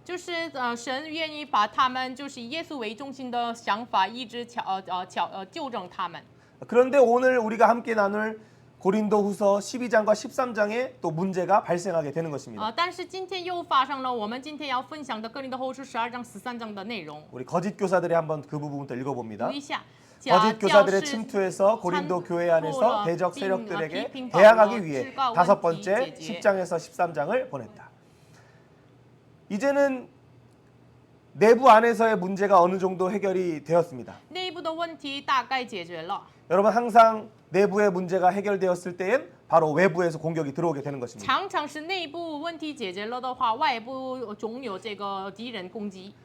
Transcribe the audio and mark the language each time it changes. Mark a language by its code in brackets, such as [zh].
[zh] 就是神愿意把他们就是以耶稣为中心的想法一直纠正他们。 [ko] 그런데 오늘 우리가 함께 나눌 고린도후서 12장과 13장에 또 문제가 발생하게 되는 것입니다. [zh] 但是今天又发生了我们今天要分享的哥林多后书12章13章的内容。 [ko] 우리 거짓 교사들이 한번 그 부분부터 읽어봅니다. [zh] 读一下。 [ko] 거짓 교사들의 침투에서 고린도 교회 안에서 대적 세력들에게 대항하기 위해 5번째 10장에서 13장을 보냈다. 이제는 내부 안에서의 문제가 어느 정도 해결이 되었습니다. [zh] 内部的问题大概解决了。 [ko] 여러분 항상 내부의 문제가 해결되었을 때엔 바로 외부에서 공격이 들어오게 되는 것입니다. [zh] 常常是内部问题解决了的话，外部总有这个敌人攻击。